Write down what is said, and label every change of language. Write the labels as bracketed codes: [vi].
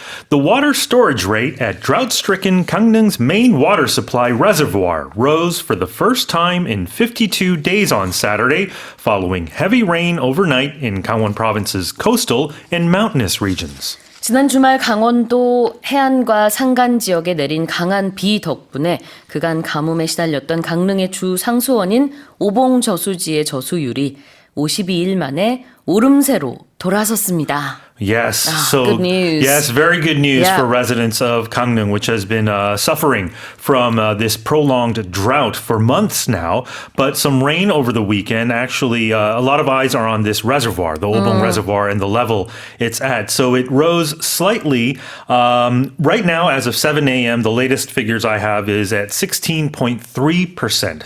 [en] The water storage rate at drought-stricken Gangneung's main water supply reservoir rose for the first time in 52 days on Saturday, following heavy rain overnight in Gangwon Province's coastal and mountainous regions. [ko] 지난 주말 강원도 해안과 산간 지역에 내린 강한 비 덕분에 그간 가뭄에 시달렸던 강릉의 주 상수원인 오봉 저수지의 저수율이 52일 만에 오름세로 돌아섰습니다. [en] Yes, so good news. Yes, very good news Yeah. for residents of Gangneung, which has been suffering from this prolonged drought for months now. But some rain over the weekend. Actually, a lot of eyes are on this reservoir, the Obong Reservoir, and the level it's at. So it rose slightly. Right now, as of 7 a.m., the latest figures I have is at 16.3%.